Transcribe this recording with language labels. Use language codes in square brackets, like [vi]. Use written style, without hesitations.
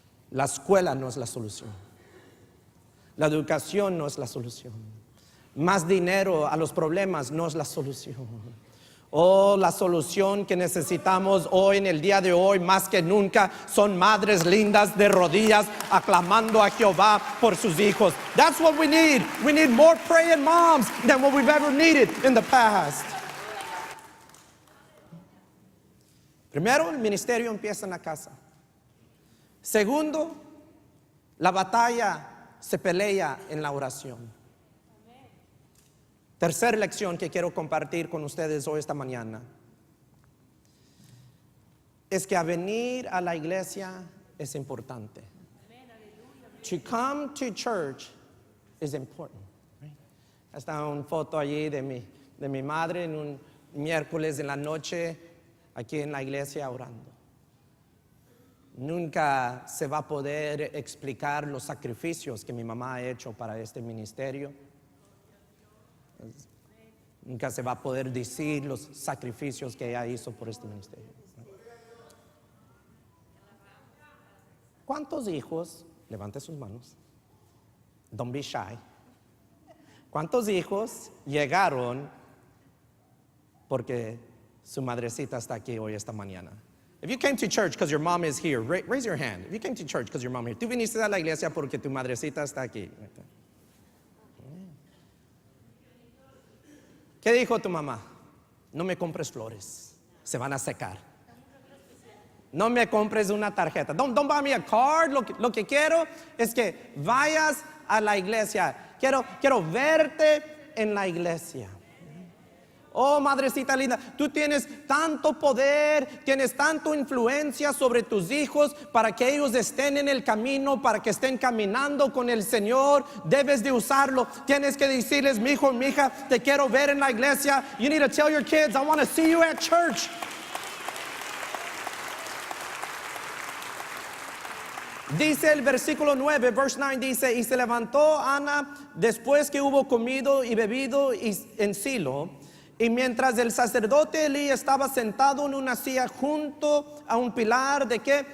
[es] La escuela no es la solución. La educación no es la solución. Más dinero a los problemas no es la solución. Oh, la solución que necesitamos hoy, en el día de hoy, más que nunca, son madres lindas de rodillas aclamando a Jehová por sus hijos. [en] That's what we need. We need more praying moms than what we've ever needed in the past. [es] Primero, el ministerio empieza en la casa. Segundo, la batalla se pelea en la oración. Tercera lección que quiero compartir con ustedes hoy esta mañana es que a venir a la iglesia es importante. [en] To come to church is important. [es] Está una foto allí de mi madre en un miércoles en la noche aquí en la iglesia orando. Nunca se va a poder explicar los sacrificios que mi mamá ha hecho para este ministerio. Nunca se va a poder decir los sacrificios que ella hizo por este ministerio. ¿Cuántos hijos, levante sus manos, [en] don't be shy, [es] cuántos hijos llegaron porque su madrecita está aquí hoy esta mañana? [en] If you came to church because your mom is here, raise your hand. If you came to church because your mom is here. [es] Tú viniste a la iglesia porque tu madrecita está aquí. ¿Qué dijo tu mamá? No me compres flores, se van a secar. No me compres una tarjeta. [en] Don't buy me a card. [es] Lo que quiero es que vayas a la iglesia. Quiero verte en la iglesia. Oh, madrecita linda, tú tienes tanto poder, tienes tanta influencia sobre tus hijos para que ellos estén en el camino, para que estén caminando con el Señor. Debes de usarlo. Tienes que decirles, mi hijo, mi hija, te quiero ver en la iglesia. [en] You need to tell your kids, I want to see you at church. [es] Dice el versículo 9, [en] verse 9, [es] dice, y se levantó Ana después que hubo comido y bebido en Silo. Y mientras el sacerdote Elí estaba sentado en una silla junto a un pilar ¿de qué?